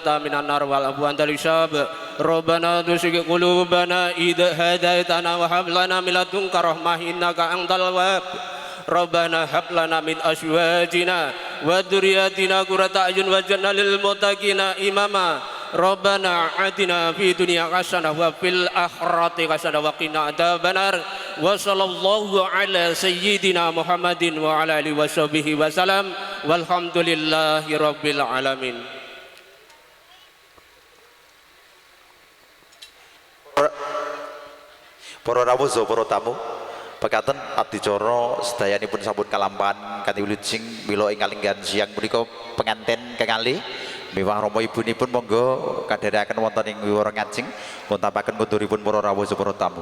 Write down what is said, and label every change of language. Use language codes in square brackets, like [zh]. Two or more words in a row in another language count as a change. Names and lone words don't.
[ar] من النار والعفو عند الحساب ربنا تزغ قلوبنا إذ هديتنا وهب لنا من لدنك رحمة إنك أنت الوهاب ربنا هب لنا من أزواجنا وذرياتنا قرة أعين واجعلنا للمتقين إماما ربنا آتنا في الدنيا حسنة وفي الآخرة حسنة وقنا عذاب النار وصلى الله على سيدنا محمد وعلى آله وصحبه وسلم والحمد لله رب العالمين. [jv] Para rawuh saha para tamu, pekaten adicara sedayanipun sampun kalampahan kanthi wilujeng mila ing kalenggahan siang punika penganten kekalih miwah rama ibunipun monggo kadherekaken wonten ing wiwara ngajeng nguntapaken konduripun para rawuh saha para tamu.